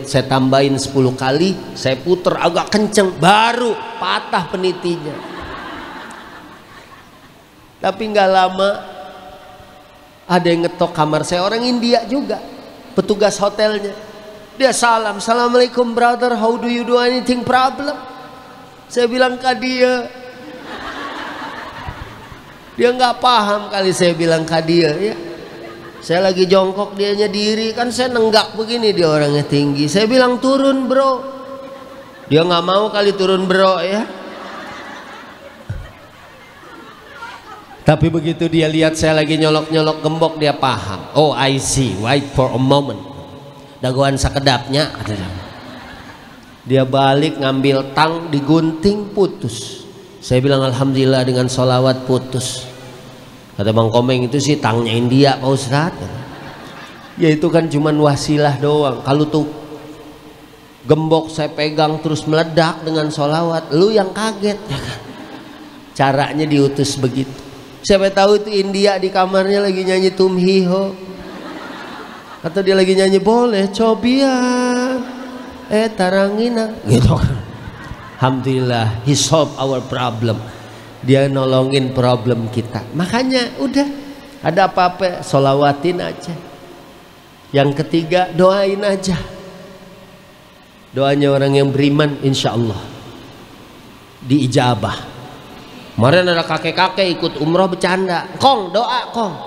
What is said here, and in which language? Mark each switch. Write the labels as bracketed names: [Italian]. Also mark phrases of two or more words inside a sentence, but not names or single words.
[Indonesian] Saya tambahin 10 kali, saya puter agak kenceng, baru patah penitinya. Tapi nggak lama ada yang ngetok kamar saya, orang India juga, petugas hotelnya. Dia salam, Assalamualaikum [English] brother, how do you do, anything problem? [Indonesian] Saya bilang ke dia nggak paham kali saya bilang ke dia ya. Saya lagi jongkok, dianya diri, kan saya nenggak begini, dia orangnya tinggi. Saya bilang turun bro, dia nggak mau kali turun bro ya. Tapi begitu dia lihat saya lagi nyolok-nyolok gembok, dia paham. [English] Oh I see, wait for a moment. [Sundanese] Dagoan sakedapnya. [Indonesian] Dia balik ngambil tang, digunting, putus. Saya bilang alhamdulillah dengan sholawat putus. Kata Bang Komeng, itu sih tangnya India Pak Ustadz. Ya itu kan cuman wasilah doang. Kalau tuh gembok saya pegang terus meledak dengan sholawat, lu yang kaget. Caranya diutus begitu. Siapa tahu itu India di kamarnya lagi nyanyi Tum Hi Ho, atau dia lagi nyanyi boleh cobian tarangina gitu. Alhamdulillah, [English] he solve our problem. [Indonesian] Dia nolongin problem kita. Makanya udah, ada apa-apa solawatin aja. Yang ketiga doain aja. Doanya orang yang beriman [Arabic] insya Allah [Indonesian] diijabah. Kemarin ada kakek-kakek ikut umroh bercanda, Kong doa Kong.